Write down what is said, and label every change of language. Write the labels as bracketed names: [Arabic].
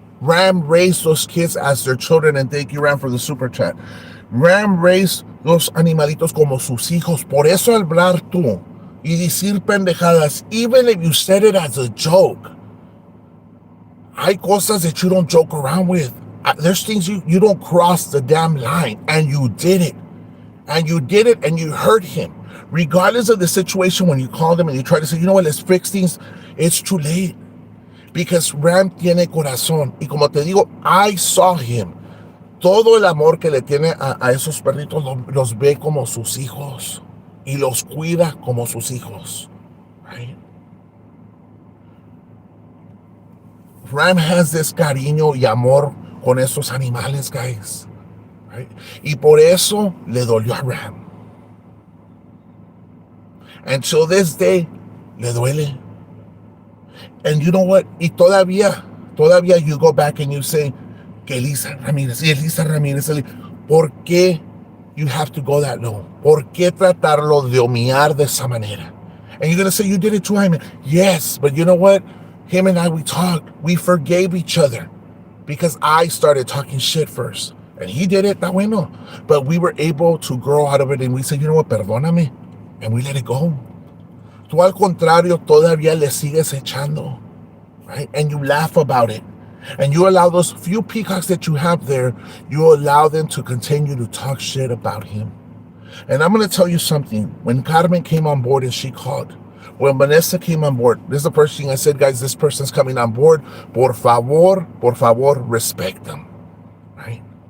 [English] Ram raised those kids as their children, and thank you, Ram, for the super chat. Ram raised those [Spanish] animalitos como sus hijos. Por eso hablar tú y decir pendejadas, [English] even if you said it as a joke, [Spanish] hay cosas [English] that you don't joke around with. There's things you don't cross the damn line, and you did it. And you did it, and you hurt him. Regardless of the situation, when you called him and you try to say, you know what, let's fix things, it's too late. Because [Spanish] Ram tiene corazón. Y como te digo, [English] I saw him. [Spanish] Todo el amor que le tiene a esos perritos los ve como sus hijos. Y los cuida como sus hijos. [English] Right? Ram has this [Spanish] cariño y amor con esos animales, [English] guys. Right? [Spanish] Y por eso le dolió a Ram. [English] Until this day, [Spanish] le duele. [English] And you know what? [Spanish] Y todavía [English] you go back and you say, que Elisa Ramírez, [Spanish] ¿por qué [English] you have to go that low? [Spanish] ¿Por qué tratarlo de humillar de esa manera? [English] And you're going to say, you did it too, Jaime. Yes, but you know what? Him and I, we talked. We forgave each other because I started talking shit first. And he did it, that bueno. But we were able to grow out of it, and we said, you know what, perdóname. And we let it go. [Spanish] Tú al contrario todavía le sigues echando, right? [English] And you laugh about it. And you allow those few peacocks that you have there, you allow them to continue to talk shit about him. And I'm going to tell you something. When Carmen came on board and she called, when Vanessa came on board, this is the first thing I said, guys, this person's coming on board. [Spanish] Por favor, [English] respect them, right?